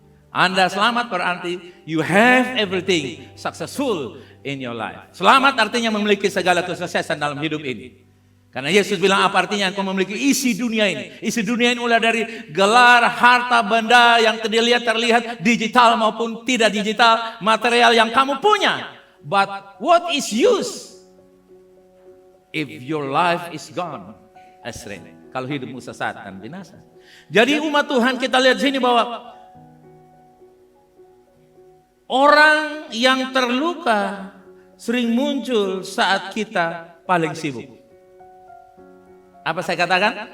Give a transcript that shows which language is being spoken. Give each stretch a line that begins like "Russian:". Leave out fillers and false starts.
Indonesian: Anda selamat berarti
English: you have everything successful in your life.
Indonesian: Selamat artinya memiliki segala kesuksesan dalam hidup ini. Karena Yesus bilang apa artinya engkau memiliki isi dunia ini. Isi dunia ini mulai dari gelar, harta, benda yang terlihat digital maupun tidak digital, material yang kamu punya.
English: But what is use if your life is gone?
Indonesian: Astray. Kalau hidupmu sesat dan binasa. Jadi umat Tuhan kita lihat sini bahwa orang yang terluka sering muncul saat kita paling sibuk. Apa saya katakan?